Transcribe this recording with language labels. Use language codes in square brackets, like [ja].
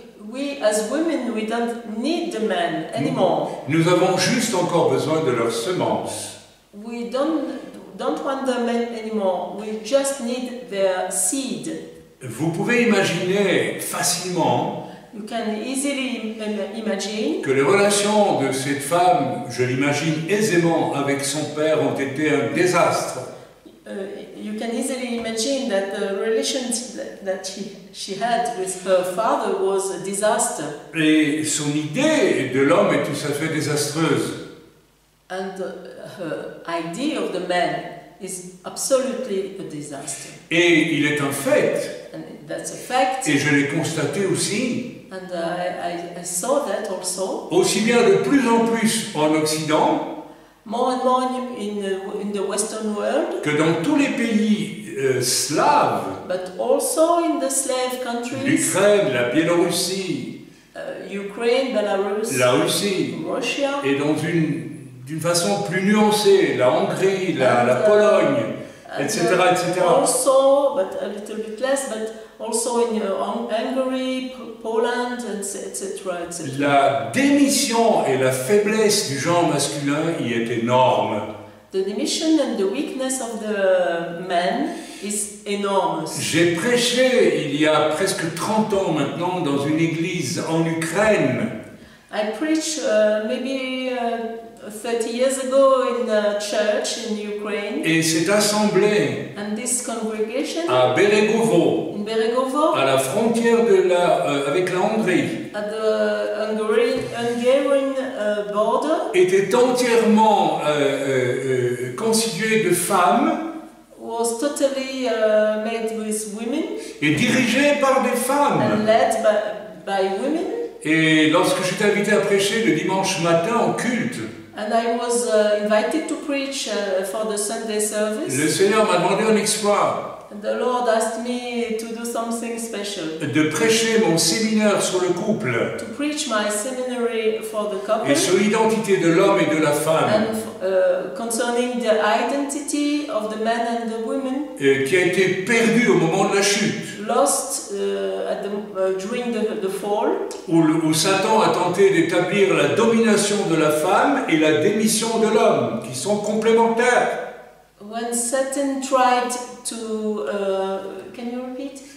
[en] We as women, we don't need the men anymore. [fr] Nous avons juste encore besoin de leurs semences. [en] We don't want the men anymore. We just need their seed. [fr] Vous pouvez imaginer facilement [en] You can easily imagine [fr] que les relations de cette femme, je l'imagine aisément, avec son père ont été un désastre. [en] you can easily imagine that the relations that she had with her father was a disaster. [fr] Et son idée de l'homme est tout à fait désastreuse. [en] And her idea of the man is absolutely a disaster. [fr] Et il est un fait, [en] And that's a fact. [fr] et je l'ai constaté aussi, [en] And I saw that also. [fr] aussi bien de plus en plus en Occident [en] More and more in the Western world, [fr] que dans tous les pays slaves, [en] but also in the slave countries, [fr] l'Ukraine, la Biélorussie, [en] Ukraine, Belarus, [fr] la Russie, [en] Russia, [fr] et d'une façon plus nuancée, la Hongrie, la Pologne, etc., etc. [en] Also, but a little bit less, but also in Hungary, Poland, etc., etc. [fr] La démission et la faiblesse du genre masculin y est énorme. [en] The dimension and the weakness of the man is enormous. [fr] J'ai prêché il y a presque 30 ans maintenant dans une église en Ukraine. [en] I preached maybe 30 years ago in a church in Ukraine. [fr] Et cette assemblée [en] And this congregation [fr] à Beregovo, [en] in Beregovo, [fr] à la frontière avec la Hongrie, [en] at the Hungarian border, [fr] était entièrement constituée de femmes [en] was totally made with women [fr] et dirigée par des [en] and [fr] femmes. [en] led by women. [fr] Et lorsque j'étais invité à prêcher le dimanche matin en culte, [en] And I was invited to preach for the Sunday service. [fr] le Seigneur m'a demandé un exploit, [en] And the Lord asked me to do something special. [fr] de prêcher mon séminaire sur le couple [en] To preach my seminary for the couple. [fr] et sur l'identité de l'homme et de la femme, [en] And concerning the identity of the man and the woman, [fr] qui a été perdue au moment de la chute, [en] lost during the fall, [fr] où Satan a tenté d'établir la domination de la femme et la démission de l'homme, qui sont complémentaires. [en] when Satan tried to, can you repeat?